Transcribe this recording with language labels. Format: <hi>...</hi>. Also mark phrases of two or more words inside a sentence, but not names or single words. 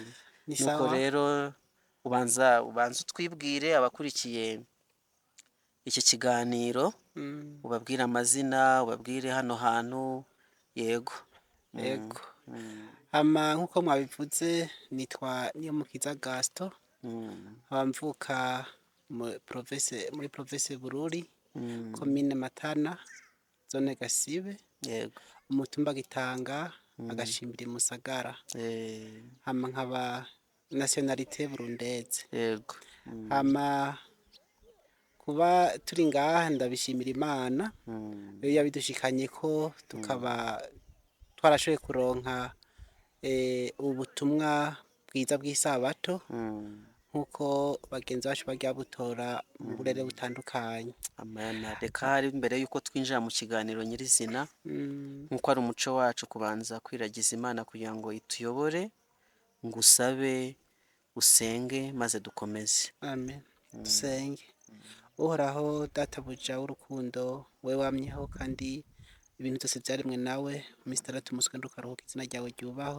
<rn>Nuko rero ubanza utwibwire abakurikiye iki kiganiro, ubabwire amazina, ubabwire hano hantu. Yego. Nk'uko mwabivuze nitwa Niyomukiza Gaston, mvuka muri province Bururi, komine Matana, zone Gasibe, umutumba Gitanga, agashimbiri Musagara. Nkaba nationalité burundeze. Yego. Kuba turi ngaha ndabishimira Imana, iyo yabidushikanye ko tukaba twarashoboye kuronka ubutumwa bwiza bw'isabato, nk'uko bagenzi bacu bagiye butora mu burere butandukanye. Amana. Reka hari mbere y'uko twinjira mu kiganiro nyirizina, nk'uko ari umuco wacu kubanza kwiragiza Imana kugira ngo ituyobore, ngusabe usenge maze dukomeze. Amen. Dusenge. Uhoraho databuja w'urukundo, we wamyeho kandi ibintu byose byaremwe nawe, minsi 6 umunsi ukaruhuka, izina ryawe ryubahwe.</rn>